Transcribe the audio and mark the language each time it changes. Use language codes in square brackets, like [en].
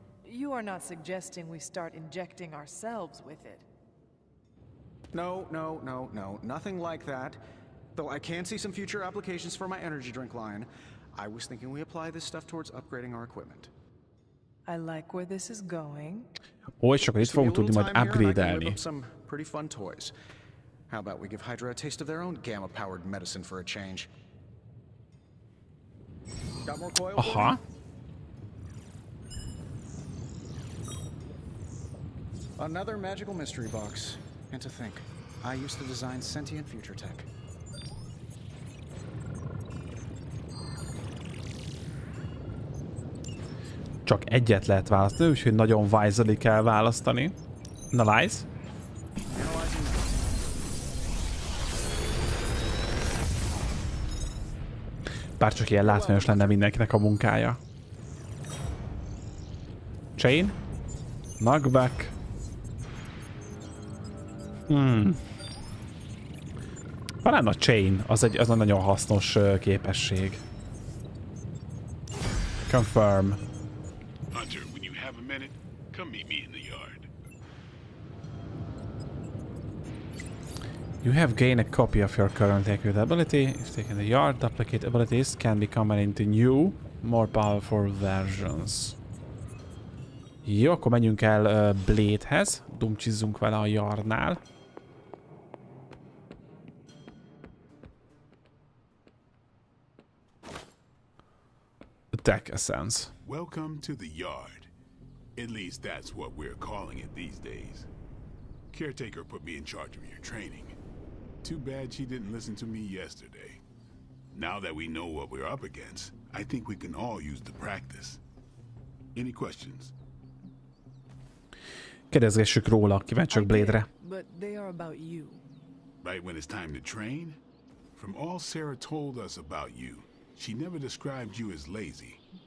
[en] You are not suggesting we start injecting ourselves with it. No, nothing like that. Though I can see some future applications for my energy drink line. I was thinking we apply this stuff towards upgrading our equipment. I like where this is going. [hu] Ó, és akkor itt fogunk tudni majd upgrade-elni. [en] Some pretty fun toys. How about we give Hydra a taste of their own gamma-powered medicine for a change? Got more coil? Aha. Another magical mystery box. And to think, I used to design sentient future tech. [hu] Csak egyet lehet választani, úgyhogy nagyon [en] wisely [hu] kell választani. [en] Analyze. [hu] Bár csak ilyen látványos lenne mindenkinek a munkája. [en] Chain. Knockback. [hu] Talán a chain, az egy nagyon hasznos képesség. [en] Confirm. Hunter, when you have a minute, come meet me in the yard. You have gained a copy of your current accurate ability. If taken the yard, duplicate abilities can be combined into new, more powerful versions. [hu] Jó, akkor menjünk el Blade-hez. Dumcsizzunk vele a Jarnál. [en] Attack Essence. Welcome to the yard. At least that's what we're calling it these days. Caretaker put me in charge of your training. Too bad she didn't listen to me yesterday. Now that we know what we're up against, I think we can all use the practice. Any questions? [hu] Kérdezgessük róla, kíváncsiak Blade-re. [en] But they are about you. Right when it's time to train? From all Sarah told us about you, she never described you as lazy.